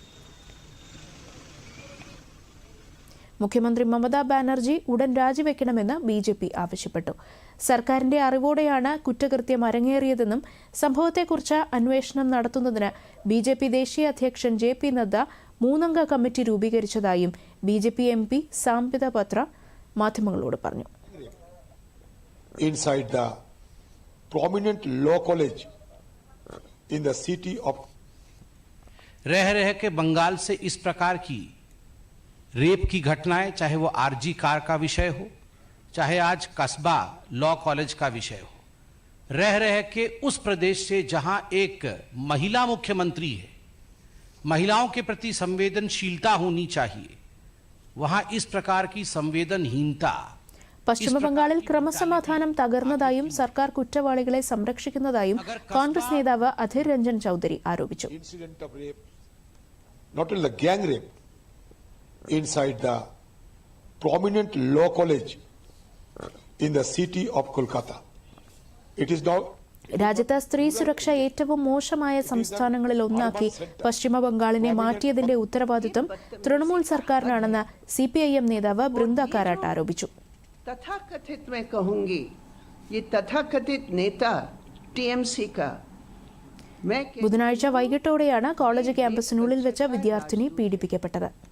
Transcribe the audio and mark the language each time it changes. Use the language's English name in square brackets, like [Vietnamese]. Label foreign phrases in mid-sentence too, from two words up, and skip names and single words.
[Malayalam] മുഖ്യമന്ത്രി മമതാ ബാനർജി ഉടൻ രാജിവെക്കണമെന്ന് BJP ആവശ്യപ്പെട്ടു. സർക്കാരിന്റെ അറിവോടെയാണ് കുറ്റകൃത്യം അരങ്ങേറിയതെന്നും സംഭവത്തെക്കുറിച്ച് അന്വേഷണം നടത്തുന്നതിന് BJP ദേശീയ അധ്യക്ഷൻ JP നദ്ദ 3-അംഗ കമ്മിറ്റി രൂപീകരിച്ചതായും BJP MP സാംബിത പത്ര മാധ്യമങ്ങളോട് പറഞ്ഞു. [English] Inside the prominent law college in the city of [Hindi] रह के बंगाल से इस प्रकार की रेप की घटनाएं, चाहे वो RG कार का विषय हो, चाहे आज कस्बा लॉ कॉलेज का विषय हो, रह के उस प्रदेश से जहां एक महिला मुख्यमंत्री है, महिलाओं के प्रति संवेदनशीलता होनी चाहिए, वहां इस प्रकार की संवेदनहीनता. [Malayalam] പശ്ചിമ ബംഗാളിൽ ക്രമസമാധാനം തകർന്നതായും സർക്കാർ കുറ്റവാളികളെ സംരക്ഷിക്കുന്നതായും കോൺഗ്രസ് നേതാവ് അധീർ രഞ്ജൻ ചൌധരി ആരോപിച്ചു. [English] Inside the prominent law college in the city of Kolkata. It is now [Malayalam] രാജ്യത്ത് സ്ത്രീ സുരക്ഷ ഏറ്റവും മോശമായ സംസ്ഥാനങ്ങളിൽ ഒന്നാക്കി പശ്ചിമ ബംഗാളിനെ മാറ്റിയതിന്റെ ഉത്തരവാദിത്വം തൃണമൂൽ സർക്കാരിനാണെന്ന് CPIM നേതാവ് ബൃന്ദ കാരാട്ട് ആരോപിച്ചു. [Hindi] तथाकथित मैं कहूंगी, ये तथाकथित नेता TMC का. [Malayalam] ബുധനാഴ്ച വൈകിട്ടോടെയാണ് കോളേജ് ക്യാമ്പസിനുള്ളിൽ വെച്ച് വിദ്യാർത്ഥിനി പീഡിപ്പിക്കപ്പെട്ടത്.